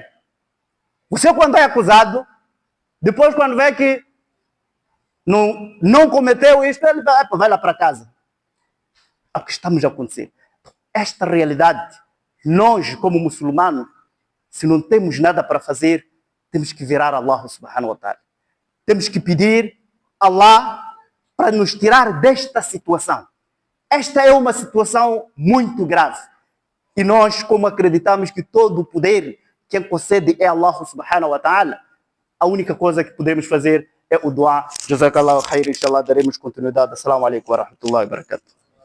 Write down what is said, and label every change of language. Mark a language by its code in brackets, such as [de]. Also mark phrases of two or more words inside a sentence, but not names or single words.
[pt] Você, quando é acusado, depois, quando vê que não cometeu isto, ele vai lá para casa. É o que estamos a acontecer. Esta realidade, nós, como muçulmanos, se não temos nada para fazer, temos que virar a [ar] الله سبحانه وتعالى. [pt] Temos que pedir a Allah para nos tirar desta situação. Esta é uma situação muito grave. E nós, como acreditamos que todo o poder, quem concede é [ar] الله سبحانه وتعالى, [pt] a única coisa que podemos fazer é o dua. [ar] جزاك الله خير، إن شاء الله, [pt] daremos continuidade. [ar] السلام عليكم ورحمة الله وبركاته.